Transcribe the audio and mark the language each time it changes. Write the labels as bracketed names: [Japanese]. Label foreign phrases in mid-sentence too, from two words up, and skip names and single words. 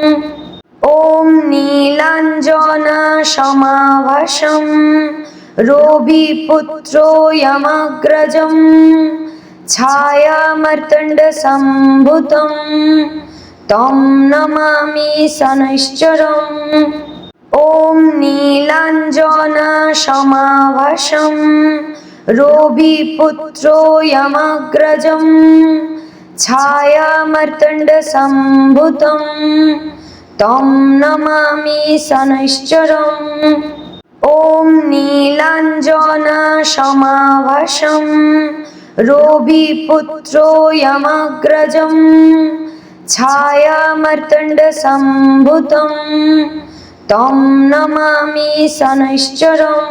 [Sanskrit] ওম নীলাঞ্জনা সমাভাসম রবিপুত্র যমগ্রজম ছায়ামার্তণ্ড সম্ভুতম তম নমামি শনৈশ্চরম। ওম নীলাঞ্জনা সমাভাসম রবিপুত্র যমগ্রজম छायामर्तण्डसम्भुतं तं नमामि शनैश्चरम्। ॐ नीलाञ्जनसमाभासं रविपुत्रो यमग्रजं छायामर्तण्डसम्भुतं तं नमामि शनैश्चरम्।